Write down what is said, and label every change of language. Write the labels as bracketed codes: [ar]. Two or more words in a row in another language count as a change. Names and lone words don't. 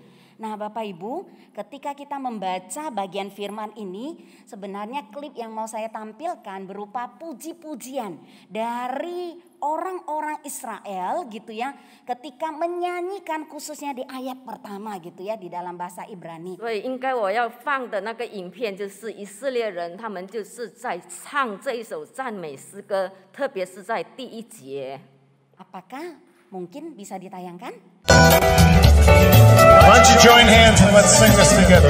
[id] Nah Bapak Ibu, ketika kita membaca bagian firman ini, sebenarnya klip yang mau saya tampilkan berupa puji-pujian dari orang-orang Israel gitu ya, ketika menyanyikan khususnya di ayat pertama gitu ya di dalam bahasa Ibrani. [zh] 所以应该我要放的那个影片就是以色列人他们就是在唱这一首赞美诗歌，特别是在第1节。 [id] Apakah mungkin bisa ditayangkan? [en] Why don't you join hands and let's sing this together?